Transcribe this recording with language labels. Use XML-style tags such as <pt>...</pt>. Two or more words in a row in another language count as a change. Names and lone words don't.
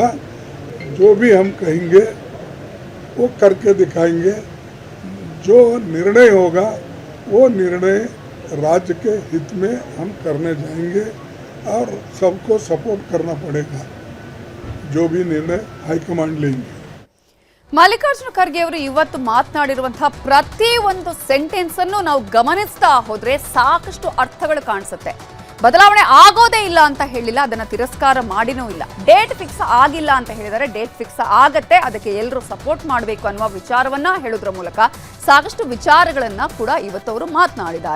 <hi>जो भी हम कहेंगे वो करके दिखाएंगे. जो निर्णय होगा वो निर्णय राज्य के हित में हम करने जाएंगे और सबको सपोर्ट करना पड़ेगा. जो भी निर्णय हाईकमांड लेंगे.</hi> <kn>ಮಲ್ಲಿಕಾರ್ಜುನ ಖರ್ಗೆ ಅವರು ಇವತ್ತು ಮಾತನಾಡಿರುವಂತಹ ಪ್ರತಿ ಒಂದು ಸೆಂಟೆನ್ಸ್ ಅನ್ನು ನಾವು ಗಮನಿಸ್ತಾ ಹೋದ್ರೆ ಸಾಕಷ್ಟು ಅರ್ಥಗಳು ಕಾಣಿಸುತ್ತೆ. ಬದಲಾವಣೆ ಆಗೋದೇ ಇಲ್ಲ ಅಂತ ಹೇಳಿಲ್ಲ, ಅದನ್ನ ತಿರಸ್ಕಾರ ಮಾಡಿನೂ ಇಲ್ಲ.</kn> <en>date fix</en> <kn>ಆಗಿಲ್ಲ ಅಂತ ಹೇಳಿದರೆ</kn> <en>date fix</en> <kn>ಆಗತ್ತೆ, ಅದಕ್ಕೆ ಎಲ್ಲರೂ ಸಪೋರ್ಟ್ ಮಾಡಬೇಕು ಅನ್ನುವ ವಿಚಾರವನ್ನ ಹೇಳೋದ್ರ ಮೂಲಕ ಸಾಕಷ್ಟು ವಿಚಾರಗಳನ್ನ ಕೂಡ ಇವತ್ತವರು ಮಾತನಾಡಿದ್ದಾರೆ.</kn>